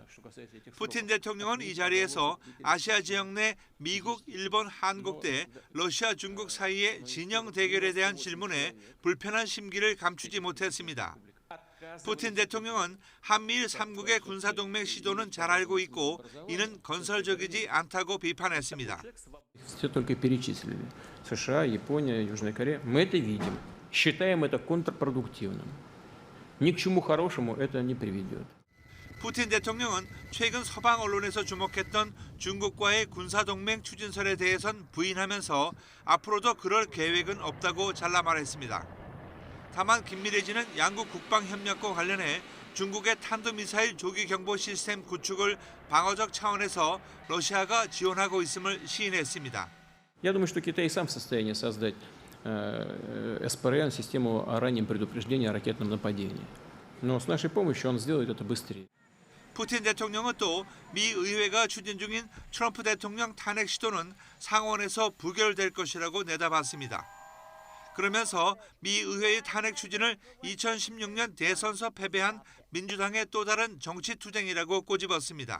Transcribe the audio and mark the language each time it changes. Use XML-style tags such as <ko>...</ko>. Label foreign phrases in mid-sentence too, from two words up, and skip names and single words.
<ko>푸틴 대통령은 이 자리에서 아시아 지역 내 미국, 일본, 한국 대 러시아, 중국 사이의 진영 대결에 대한 질문에 불편한 심기를 감추지 못했습니다. 푸틴 대통령은 한미일 3국의 군사동맹 시도는 잘 알고 있고 이는 건설적이지 않다고 비판했습니다.</ko> <ru>Считаем это контрпродуктивным. Ни к чему хорошему это не приведет.</ru> <ko>푸틴 대통령은 최근 서방 언론에서 주목했던 중국과의 군사동맹 추진설에 대해선 부인하면서 앞으로도 그럴 계획은 없다고 잘라 말했습니다. 다만 긴밀해지는 양국 국방협력과 관련해 중국의 탄도미사일 조기 경보 시스템 구축을 방어적 차원에서 러시아가 지원하고 있음을 시인했습니다.</ko> <ru>Я думаю, что Китай сам в состоянии создать СПРН, систему о раннем предупреждении о ракетном нападении. Но с нашей помощью он сделает это быстрее.</ru> <ko>푸틴 대통령은 또 미 의회가 추진 중인 트럼프 대통령 탄핵 시도는 상원에서 부결될 것이라고 내다봤습니다. 그러면서 미 의회의 탄핵 추진을 2016년 대선서 패배한 민주당의 또 다른 정치 투쟁이라고 꼬집었습니다.</ko>